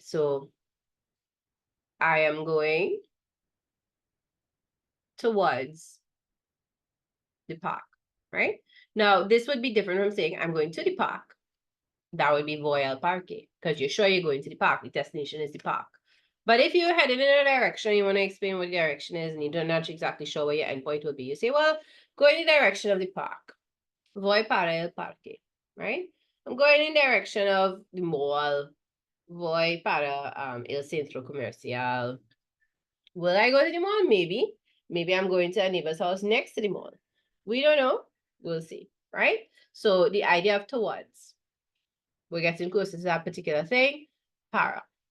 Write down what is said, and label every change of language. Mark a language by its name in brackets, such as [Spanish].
[English] So I am going towards the park, right? Now, this would be different from saying I'm going to the park. That would be [Spanish] voy al parque, [English] because you're sure you're going to the park. The destination is the park. But if you're headed in a direction, you want to explain what the direction is, and you're not exactly sure where your endpoint will be, you say, well, go in the direction of the park. [Spanish] Voy para el parque, right? [English] I'm going in the direction of the mall. [Spanish] Voy para el centro comercial. [English] Will I go to the mall? Maybe. Maybe I'm going to a neighbor's house next to the mall. We don't know. We'll see, right? So the idea of towards. We're getting closer to that particular thing. Para.